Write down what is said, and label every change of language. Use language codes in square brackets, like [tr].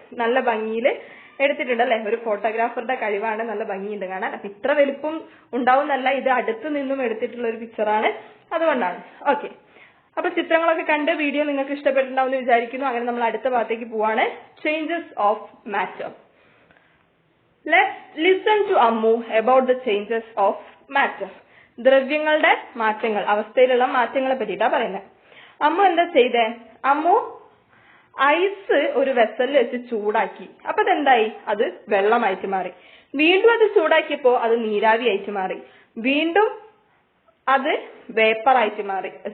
[ml] നല്ല ഭംഗിയിൽ എടുത്തിട്ടുണ്ട് അല്ലെ, ഒരു ഫോട്ടോഗ്രാഫറുടെ കഴിവാണ്, നല്ല ഭംഗിയുണ്ട് കാണാൻ. അപ്പൊ ഇത്ര വലിപ്പം ഉണ്ടാവുന്നല്ല, ഇത് അടുത്ത് നിന്നും എടുത്തിട്ടുള്ള ഒരു പിക്ചറാണ്, അതുകൊണ്ടാണ്. ഓക്കെ, അപ്പൊ ചിത്രങ്ങളൊക്കെ കണ്ട് വീഡിയോ നിങ്ങൾക്ക് ഇഷ്ടപ്പെട്ടിട്ടുണ്ടാവും എന്ന് വിചാരിക്കുന്നു. അങ്ങനെ നമ്മൾ അടുത്ത ഭാഗത്തേക്ക് പോവാണ്. [en] Changes of matter. Let's listen to Ammu about the changes of matter. [ml] ദ്രവ്യങ്ങളുടെ മാറ്റങ്ങൾ, അവസ്ഥയിലുള്ള മാറ്റങ്ങളെ പറ്റിയിട്ടാ പറയുന്നത്. അമ്മു എന്താ ചെയ്തേ? അമ്മു ഐസ് ഒരു വെസലിൽ വെച്ച് ചൂടാക്കി. അപ്പൊ അതെന്തായി? അത് വെള്ളമായിട്ട് മാറി. വീണ്ടും അത് ചൂടാക്കിയപ്പോ അത് നീരാവി ആയിട്ട് മാറി. വീണ്ടും അത് വേപ്പറായിട്ട് മാറി.